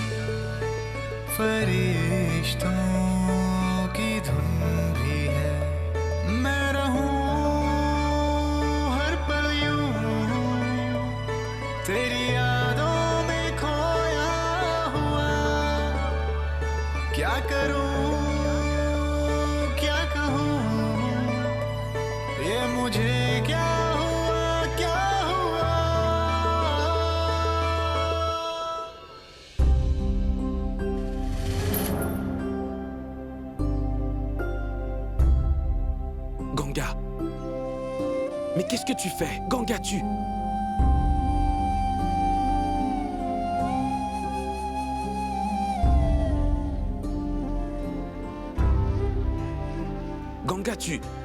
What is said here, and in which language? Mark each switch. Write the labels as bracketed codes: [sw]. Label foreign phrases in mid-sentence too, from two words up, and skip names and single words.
[hi] फरिश्तों की धुन भी है मैं रहूं हर पल यूं तेरी यादों में खोया क्या करूं क्या कहूं ये मुझे क्या हुआ [fr] Ganga. Mais qu'est-ce que tu fais? Ganga, tu... Ganga, tu...